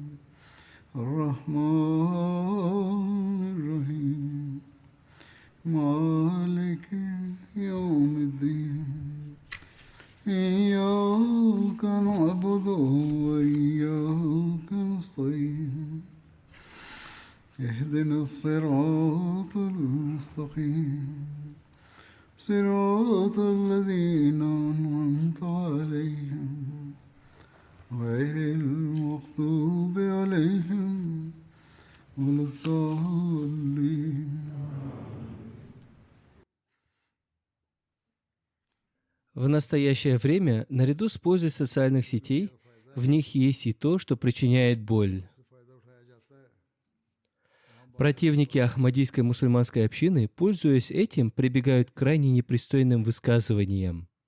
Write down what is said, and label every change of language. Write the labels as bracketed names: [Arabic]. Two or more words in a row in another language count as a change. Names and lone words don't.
[Arabic] الرحمن الرحيم مالك يوم الدين إياك نعبد وإياك نستعين اهدنا الصراط المستقيم صراط الذين أنعمت عليهم غير المغضوب عليهم ولا الضالين. [Russian] В настоящее время, наряду с пользой социальных сетей, в них есть и то, что причиняет боль. Противники ахмадийской мусульманской общины, пользуясь этим, прибегают к крайне непристойным высказываниям.